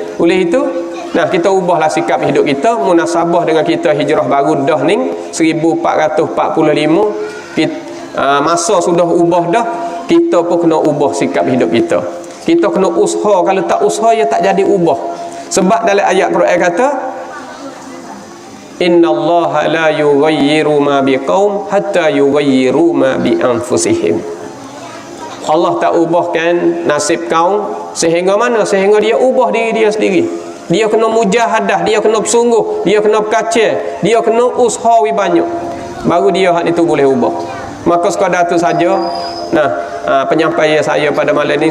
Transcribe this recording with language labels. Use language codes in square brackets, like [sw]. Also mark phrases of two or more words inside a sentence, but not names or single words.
[ms] Oleh itu kita ubahlah sikap hidup kita munasabah dengan kita hijrah baru dah ni 1445. Masa sudah ubah dah, kita pun kena ubah sikap hidup kita. Kita kena usaha, kalau tak usaha ya tak jadi ubah. Sebab dalam ayat Quran kata [ar] إن الله لا يغير ما بقوم حتى يغيروا ما بأنفسهم. [ms] Allah tak ubahkan nasib kaum sehingga mana? Sehingga dia ubah diri dia sendiri. Dia kena mujahadah, dia kena bersungguh, dia kena berkacau, dia kena usaha banyak, baru dia hak itu boleh ubah. Maka sekadar tu saja penyampaian saya pada malam ni.